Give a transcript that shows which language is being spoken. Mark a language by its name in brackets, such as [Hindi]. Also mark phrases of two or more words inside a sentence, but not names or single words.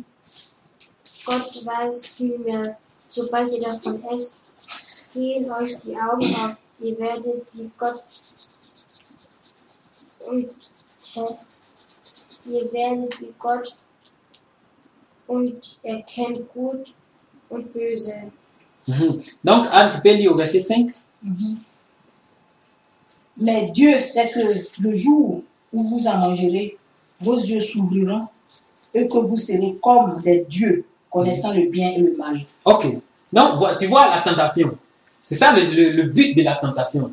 [German] Gott weiß vielmehr, sobald ihr davon esst, gehen euch die Augen auf. Ihr werdet wie Gott und ihr werdet wie Gott und erkennt gut und böse. Mhm. [French] Donc, Anne, tu peux lire au verset 5. Mais Dieu sait que le jour où vous en mangerez, vos yeux s'ouvriront et que vous serez comme des dieux, connaissant le bien et le mal. Ok. Donc, tu vois la tentation. C'est ça le but de la tentation.